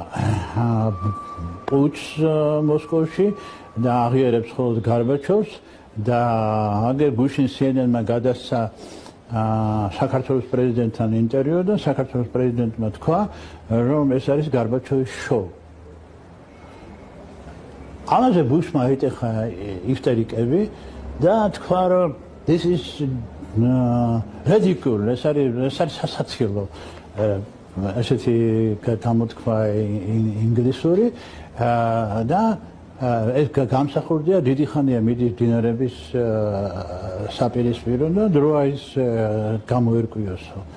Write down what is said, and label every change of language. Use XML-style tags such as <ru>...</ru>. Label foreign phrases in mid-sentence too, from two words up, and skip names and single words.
<ka>პუჩს მოსკოვში და აღიარებს მხოლოდ გარბაჩოვს და აგერ გუშინ CNN-მა გადასცა საქართველოს პრეზიდენტთან ინტერვიუ და საქართველოს პრეზიდენტმა თქვა, რომ ეს არის გარბაჩოვის შოუ. ამაზე ბუშმა აიტეხა ისტერიკები და თქვა, რომ</ka> <en>this is ridiculous,</en> <ka>ეს არის სასაცილო. ესეთი გამოთქვა ინგლისური და ეს გამსახურდია დიდი ხანია მიდის დინარების საპირისპირო და დროა ის გამოერკვიოსო.</ka>